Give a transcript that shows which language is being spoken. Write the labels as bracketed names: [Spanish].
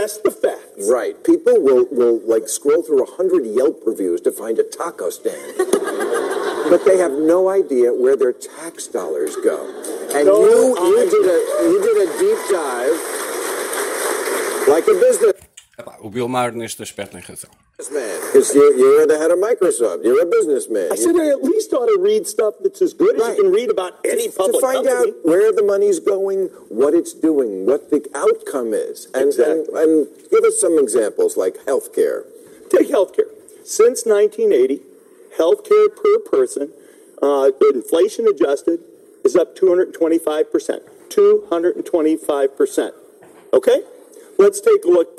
[English] Just the facts. Right. People will like scroll through 100 Yelp reviews to find a taco stand. But they have no idea where their tax dollars go. And no, you did a deep dive like a business. [Portuguese] Epá, o Bill Maher neste aspecto tem razão. [English] Because you're the head of Microsoft. You're a businessman. I said I at least ought to read stuff that's as good as you can read about any public company. To find company. Out where the money's going, what it's doing, what the outcome is. And, exactly. And give us some examples like healthcare. Take healthcare. Since 1980, healthcare per person, inflation adjusted, is up 225%. 225%. Okay? Let's take a look.